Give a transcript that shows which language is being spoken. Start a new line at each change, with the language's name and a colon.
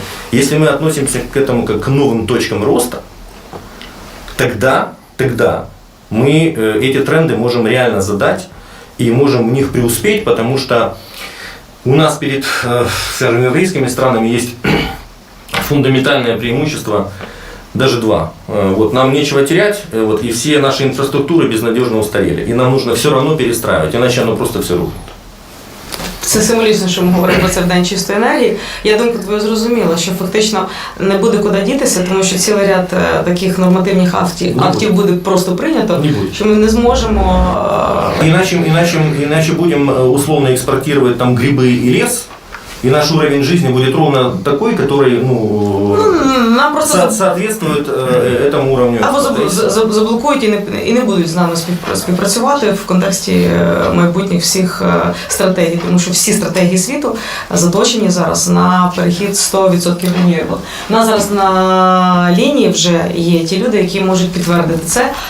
Russian: Если мы относимся к этому как к новым точкам роста, тогда мы эти тренды можем реально задать и можем в них преуспеть, потому что у нас перед, скажем, еврейскими странами есть фундаментальное преимущество, даже два. Вот, нам нечего терять, вот, и все наши инфраструктуры безнадежно устарели. И нам нужно все равно перестраивать, иначе оно просто все рухнет.
Ukrainian: Це символічно, що ми говоримо про це в День чистої енергії. Я думку твою зрозуміла, що фактично не буде куди дітися, тому що цілий ряд таких нормативних актів буде просто прийнято, що ми не зможемо...
Russian: Иначе будем условно экспортировать там грибы и лес, и наш уровень жизни будет ровно такой, который нам просто соответствует этому уровню.
Ukrainian: Або заблокують і не будуть з нами співпрацювати в контексті майбутніх всіх стратегій, тому що всі стратегії світу заточені зараз на перехід 100% Renewable. У нас зараз на лінії вже є ті люди, які можуть підтвердити це.